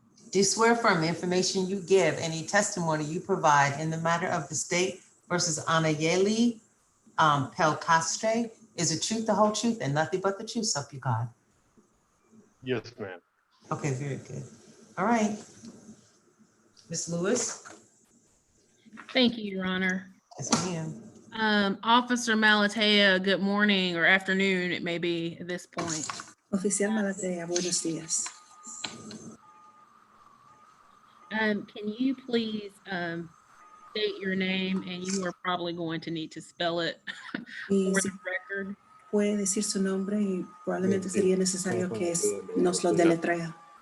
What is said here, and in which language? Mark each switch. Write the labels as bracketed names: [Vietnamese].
[English] Do you swear affirm the information you give, any testimony you provide in the matter of the state versus Anayeli Pelcastre is the truth, the whole truth, and nothing but the truth, so help you God? Yes, ma'am. Okay, very good. All right. Ms. Lewis? Thank you, Your Honor. Yes, ma'am. Officer Malatea, good morning or afternoon, it may be at this point. [Spanish] Oficial Malatea, buenos días. [English] Can you please state your name, and you are probably going to need to spell it for the record. [Spanish] Puede decir su nombre y probablemente sería necesario que nos lo deletrea.